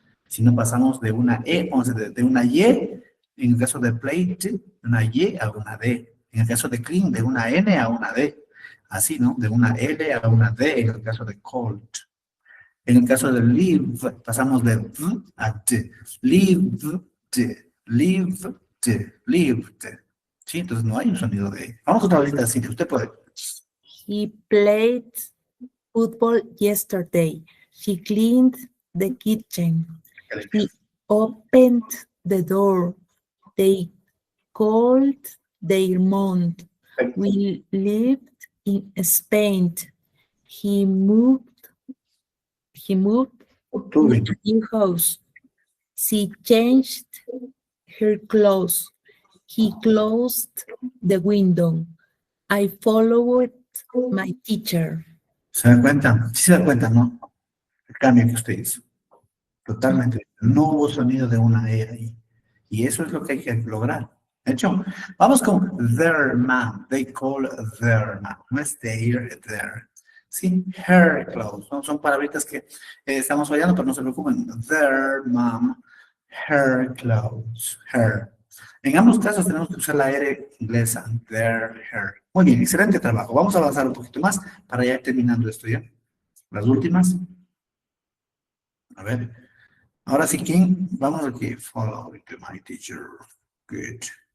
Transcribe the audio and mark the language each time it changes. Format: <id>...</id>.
<es>Si no pasamos de una E, vamos a decir de una Y, en el caso de plate, de una Y a una D, en el caso de clean, de una N a una D, así, ¿no? De una L a una D, en el caso de cold. En el caso de live, pasamos de V a T.</es> <en>Lived, lived, lived.</en> <es>Sí, entonces no hay un sonido de... Vamos otra vez así, usted puede.</es> <en>He played football yesterday. She cleaned the kitchen. He opened the door. They called their mom. We lived in Spain. He moved to a new house. She changed her clothes. He closed the window. I followed my teacher.</en> <es>¿Se dan cuenta? Sí se dan cuenta, ¿no? El cambio que usted hizo. Totalmente. No hubo sonido de una E ahí. Y eso es lo que hay que lograr. ¿De hecho? Vamos con</es> <en>their mom. They call their mom.</en> <es>No es their. Sí,</es> <en>her clothes.</en> <es>Son palabritas que estamos fallando, pero no se preocupen.</es> <en>Their mom, her clothes, her.</en> <es>En ambos casos tenemos que usar la R inglesa.</es> <en>Their, her.</en> <es>Muy bien, excelente trabajo. Vamos a avanzar un poquito más para ya ir terminando esto ya. Las últimas. A ver. Ahora sí, ¿quién? Vamos aquí.</es> <en>Follow my teacher. Good.</en>